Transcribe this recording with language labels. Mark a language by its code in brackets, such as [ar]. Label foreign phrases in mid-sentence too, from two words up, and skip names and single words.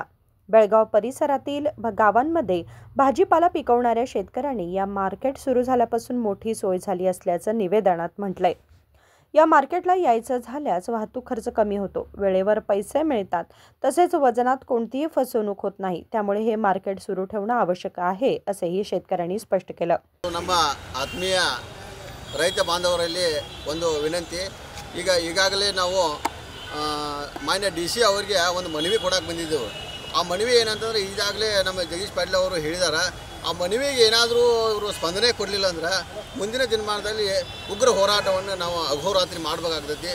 [mr] बेळगाव परिसरातील गावांमध्ये भाजीपाला पिकवणाऱ्या शेतकऱ्यांनी या मार्केट सुरू झाल्यापासून मोठी सोय झाली असल्याचं निवेदनात म्हटलंय। या मार्केटला यायचं झाल्यास वाहतूक खर्च कमी होतो, वेळेवर पैसे मिळतात, तसेच वजनात कोणतीही फसवणूक होत नाही। त्यामुळे हे मार्केट सुरू ठेवणे आवश्यक आहे असेही शेतकऱ्यांनी स्पष्ट केलं। [kn] ನಮ್ಮ ಆತ್ಮೀಯ ರೈತ ಬಾಂಧವರಲ್ಲಿ ಒಂದು ವಿನಂತಿ, ಈಗಾಗಲೇ ನಾವು ಮಾನ್ಯ ಡಿಸಿ ಅವರಿಗೆ ಒಂದು ಮನವಿ ಕೊಡಕ್ಕೆ ಬಂದಿದ್ದೆವು। ಆ ಮನವಿ ಏನಂತಂದ್ರೆ ಈಗಾಗಲೇ ನಮ್ಮ ಜಗದೀಶ್ ಪಾಟೀಲ್ ಅವರು ಹೇಳಿದ್ದಾರೆ, ಆ ಮನವಿಗೆ ಏನಾದರೂ ಇವರು ಸ್ಪಂದನೆ ಕೊಡಲಿಲ್ಲ ಅಂದ್ರೆ ಮುಂದಿನ ದಿನಮಾನದಲ್ಲಿ ಉಗ್ರ ಹೋರಾಟವನ್ನು ನಾವು ಅಹೋರಾತ್ರಿ ಮಾಡಬೇಕಾಗ್ತೈತಿ।